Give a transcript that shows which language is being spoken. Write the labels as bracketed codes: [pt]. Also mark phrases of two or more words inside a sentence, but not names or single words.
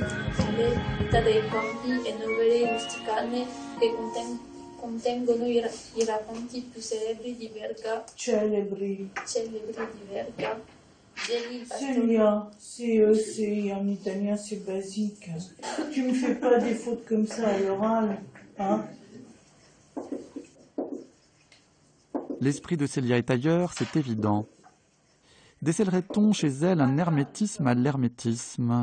[it] di Natale dei conti e novelle rusticane che contengono i racconti più celebri di Verga. Celebri di Verga. [fr] C'est en italien, c'est basique. Tu me fais pas des fautes comme ça à l'oral, hein? L'esprit de Célia est ailleurs, c'est évident. Décèlerait-on chez elle un hermétisme à l'hermétisme?